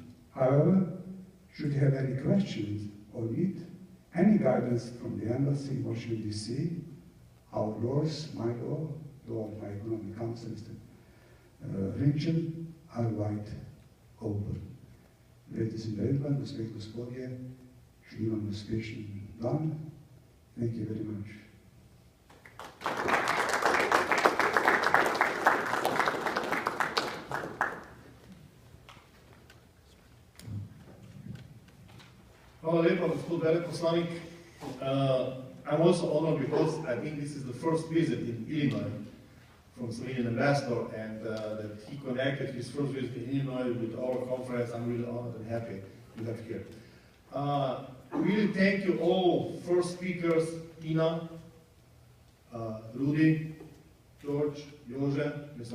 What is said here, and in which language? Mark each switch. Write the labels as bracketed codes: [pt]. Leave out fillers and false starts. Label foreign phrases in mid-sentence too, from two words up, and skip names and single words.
[en] However, should you have any questions or need any guidance from the embassy in Washington, D.C., our doors, my door of my economic counsel, Mr. Rinchen, are wide open. Ladies and gentlemen, [sl] gospe in gospodje, želim vam uspešen dan. [en] Thank you very much. [sl] Hvala lepa, gospod veleposlanik. [en] I'm also honored because I think this is the first visit in Illinois from Slovenian ambassador, and that he connected his first visit in Illinois with our conference. I'm really honored and happy to have here. Really thank you all first speakers, Tina, Rudy, George, Jože, Mr.